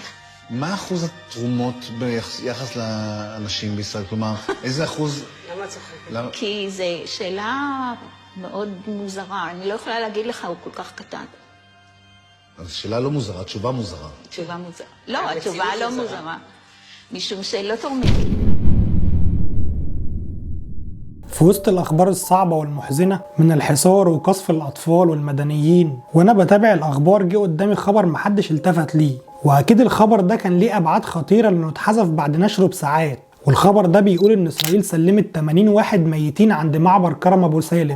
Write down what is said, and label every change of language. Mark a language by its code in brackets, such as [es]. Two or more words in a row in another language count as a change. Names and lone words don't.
[he] מה אחוז התרומות ביחס לאנשים בישראל? כלומר, איזה אחוז... למה צוחקת? כי זו שאלה מאוד מוזרה. אני לא יכולה להגיד לך, הוא כל כך קטן. אז שאלה לא מוזרה, תשובה מוזרה. תשובה מוזרה. לא, התשובה לא מוזרה. משום שלא תורמים. [ar] في وسط الأخبار الصعبة والمحزنة من الحصار وقصف الأطفال والمدنيين، وأنا بتابع الأخبار جه قدامي خبر محدش التفت ليه، وأكيد الخبر ده كان ليه أبعاد خطيرة لأنه اتحذف بعد نشره بساعات. والخبر ده بيقول إن إسرائيل سلمت 80 واحد ميتين عند معبر كرم أبو سالم.